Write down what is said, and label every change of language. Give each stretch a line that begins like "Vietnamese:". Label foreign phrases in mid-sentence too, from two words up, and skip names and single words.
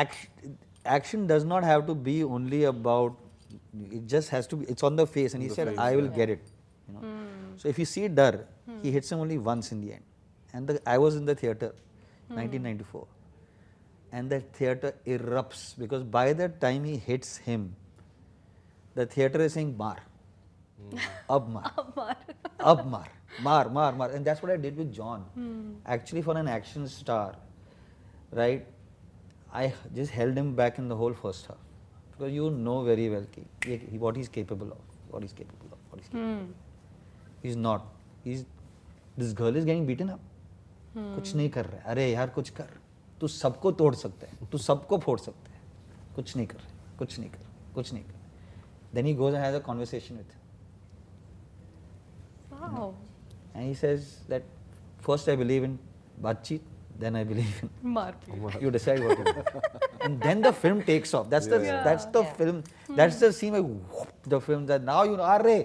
English: Action does not have to be only about, it just has to be, it's on the face, and he said, I will get it. So if you see Dar, he hits him only once in the end. And I was in the theatre, 1994. And that theatre erupts because by the time he hits him, the theatre is saying mar.
Hindi: अब मार। अब मार. Mar.
English: And that's what I did with John. Actually, for an action star, right, I just held him back in the whole first half. Because you know very well what he's capable of. He's not. This girl is getting beaten up.
Hindi: कुछ नहीं कर रहा है. अरे यार कुछ कर. तू सबको तोड़ सकता है. तू सबको फोड़ सकता है. कुछ नहीं कर रहा.
English: Then he goes and has a conversation with him. Wow. And he says that first I believe in Batcheet, then I believe in Mar. you decide what you do. And then the film takes off. That's the film. That's the scene where whoop, the film that now you know, arre.